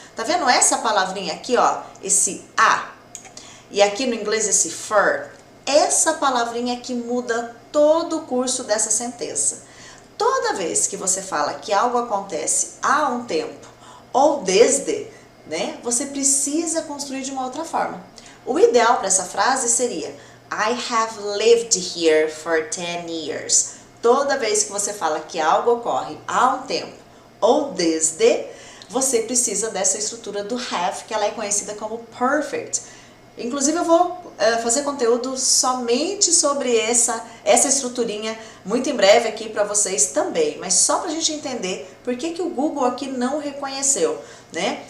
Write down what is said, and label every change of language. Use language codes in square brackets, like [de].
[pt] Tá vendo essa palavrinha aqui, ó? Esse há. E aqui no inglês esse for. Essa palavrinha que muda todo o curso dessa sentença. Toda vez que você fala que algo acontece há um tempo ou desde, né, você precisa construir de uma outra forma. O ideal para essa frase seria [en] I have lived here for 10 years. [pt] Toda vez que você fala que algo ocorre há um tempo ou desde, você precisa dessa estrutura do have, que ela é conhecida como perfect. Inclusive eu vou fazer conteúdo somente sobre essa estruturinha muito em breve aqui para vocês também, mas só para a gente entender por que o Google aqui não reconheceu, né?